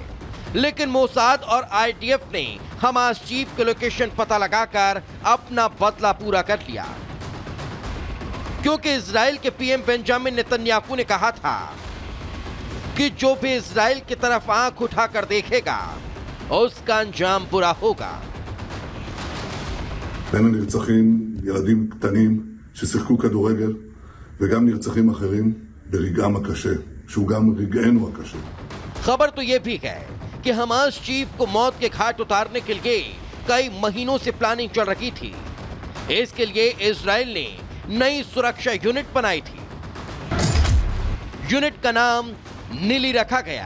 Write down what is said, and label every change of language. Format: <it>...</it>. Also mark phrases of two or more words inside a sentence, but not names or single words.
<hi>लेकिन मोसाद और IDF ने हमास चीफ के लोकेशन पता लगाकर अपना बदला पूरा कर लिया, क्योंकि इजराइल के PM बेंजामिन नेतन्याहू ने कहा था कि जो भी इजराइल की तरफ आंख उठाकर देखेगा उसका अंजाम बुरा होगा।</hi> <he>בין הנרצחים ילדים קטנים ששיחקו כדורגל וגם נרצחים אחרים ברגעם הקשה, שהוא גם רגענו הקשה।</he> <hi>खबर तो यह भी है कि हमास चीफ को मौत के घाट उतारने के लिए कई महीनों से प्लानिंग चल रही थी। इसके लिए इजराइल ने नई सुरक्षा यूनिट बनाई थी। यूनिट का नाम नीली रखा गया।</hi>